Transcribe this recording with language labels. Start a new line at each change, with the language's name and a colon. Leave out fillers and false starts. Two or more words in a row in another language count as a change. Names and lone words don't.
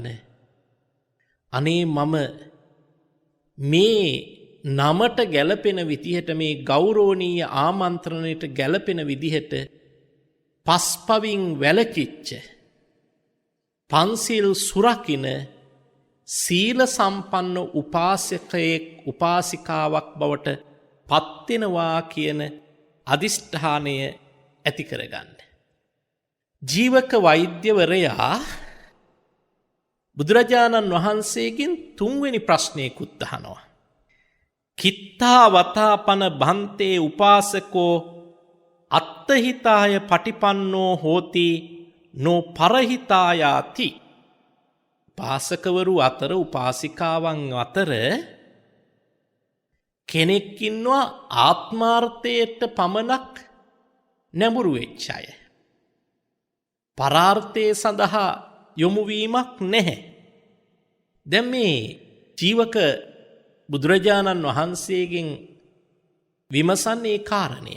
Sinhala: අනේ මම මේ නමට ගැලපෙන විදිහට මේ ගෞරවනීය ආමන්ත්‍රණයට ගැලපෙන විදිහට පස්පවින් වැළකීච්ච පන්සිල් සුරකින සීල සම්පන්න උපාසකයෙක් උපාසිකාවක් බවට පත්වෙනවා කියන අදිෂ්ඨානය ඇති කරගන්න. ජීවක වෛද්‍යවරයා බුදුරජාණන් වහන්සේගෙන් 3 වෙනි ප්‍රශ්නයකුත් අහනවා.
Pali: කිත්තා වතාපන බන්තේ උපාසකෝ අත්තහිතාය පටිපන්නෝ හෝති නෝ පරහිතායාති.
Sinhala: උපාසකවරු අතර උපාසිකාවන් අතර කෙනෙක් ඉන්නවා ආත්මාර්ථයට පමණක් නැඹුරු වෙච්ච අය. පරාර්ථය සඳහා යොමු වීමක් නැහැ. දැන් මේ ජීවක බුදුරජාණන් වහන්සේගෙන් විමසන්නේ කාරණේ.